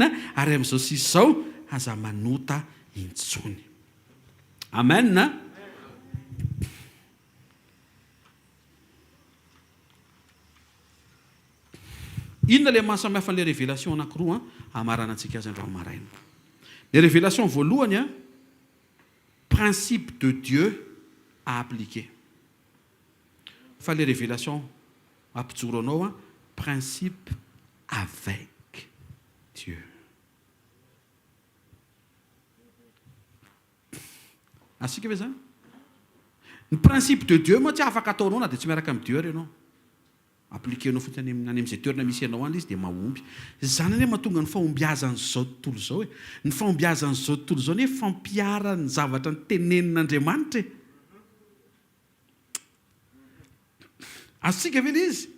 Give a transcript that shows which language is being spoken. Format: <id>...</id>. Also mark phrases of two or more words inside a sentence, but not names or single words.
<mg>Ary amin'izao sy izao aza manota intsony. Amen. Inona ilay mahasamihafa an'ilay révélation anankiroa hamarana antsika azy androany maraina.</mg> <fr>Les révélations</fr> <mg>voalohany</mg> <fr>principe de Dieu à appliquer.</fr> <mg>Fa</mg> <fr>les révélations</fr> <mg>ampijoro anao</mg> <fr>principe avec Dieu.</fr> <mg>Asika ve zany? Ny</mg> <fr>principe de Dieu</fr> <mg>moa tsy afaka ataonao na dia tsy miaraka amin'ny Dieu ianao. Appliquenao fotsiny any amin'izay toerana misy ianao any izy dia mahomby. Zany hoe mahatonga ny fahombiazan'izao tontolo izao ny fahombiazan'izao tontolo izao hoe fampiarany zavatra ny tenenin'Andriamanitra. Asika ve ilay izy?</mg>